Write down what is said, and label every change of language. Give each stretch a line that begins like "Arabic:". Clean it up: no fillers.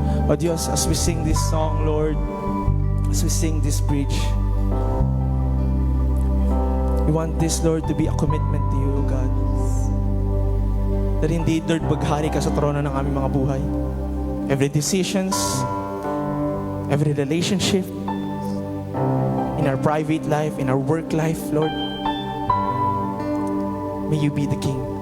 English: Oh Dios, as we sing this song, Lord, as we sing this bridge, we want this, Lord, to be a commitment to you, God. That indeed,
Filipino: Lord, maghari ka sa trono ng aming mga buhay.
English: Every decisions, every relationship, in our private life, in our work life, Lord, may you be the King.